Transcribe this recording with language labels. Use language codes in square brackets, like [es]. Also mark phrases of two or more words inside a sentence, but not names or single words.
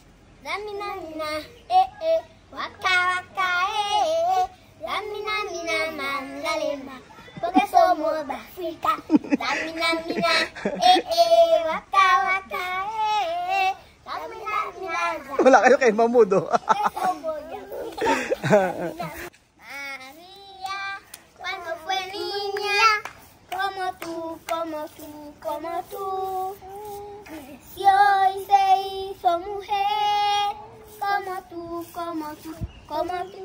[es] Waka waka, lamina mina. Kalimba, porque somos de África. La mina, waka waka, la mina. [tl] Wala kayo kay Mamudo. [es] María, cuando fue niña, como tú, como tú, creció y se hizo mujer, como tú, como tú, como tú.